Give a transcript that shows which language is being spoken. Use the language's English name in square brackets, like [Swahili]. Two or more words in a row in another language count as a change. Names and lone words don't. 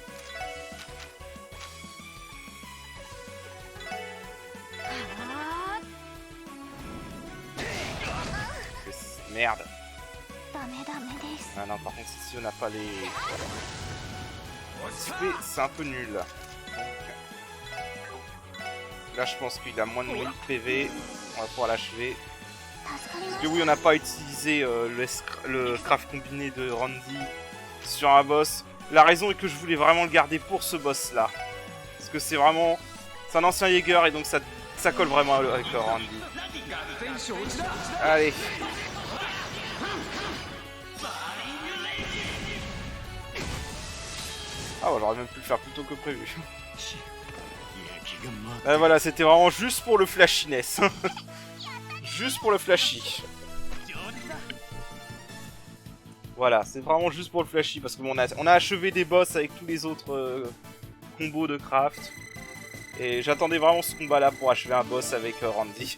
[French] Merde. [Japanese] ダメダメです [French] Ah non, par contre, ici on n'a pas les. C'est un peu nul. Donc, là, je pense qu'il a moins de 1000 PV. On va pouvoir l'achever. [Japanese] 助かりま [French] Parce [Japanese] す [French] que oui, on n'a pas utilisé le craft combiné de Randy sur un boss. La raison est que je voulais vraiment le garder pour ce boss là. Parce que c'est vraiment. C'est un ancien Jäger et donc ça colle vraiment avec Randy. [Japanese] 合点承知だ [French] Allez. Ah, ouais, j'aurais même pu le faire plus tôt que prévu. [Japanese] 焼きがま [French] Voilà, c'était vraiment juste pour le flashiness. Juste pour le flashy. Voilà, c'est vraiment juste pour le flashy parce que bon, on a achevé des boss avec tous les autres combos de craft. Et j'attendais vraiment ce combat là pour achever un boss avec Randy.